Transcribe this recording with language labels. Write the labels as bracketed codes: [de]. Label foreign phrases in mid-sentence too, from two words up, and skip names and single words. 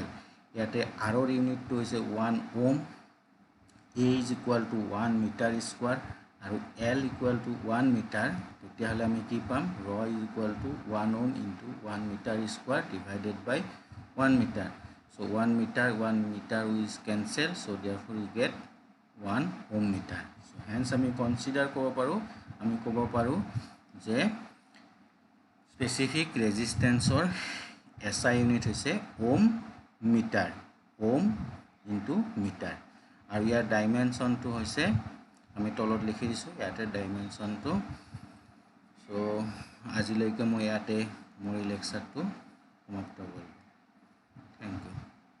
[as] ইয়াতে আৰৰ ইউনিটটো হৈছে 1 ওম, [en] A is equal to 1 meter square [as] আৰু [en] L equal to 1 meter. [as] তেতিয়াহ'লে আমি কি পাম? [en] R is equal to 1 ohm into 1 meter square divided by 1 meter. So 1 meter is cancel, so therefore we get 1 ohm meter. So hence [as] আমি consider কৰিব পাৰো যে [en] specific resistance or SI unit [as] হৈছে [en] ohm meter, ohm into meter। [as] আৰু ইয়াৰ dimension টো হৈছে আমি তলত লিখি দিছো ইয়াতে dimension টো। So আজিলৈকে মই ইয়াতে মোৰ লেকচাৰটো সমাপ্ত কৰিম। [en] Thank you.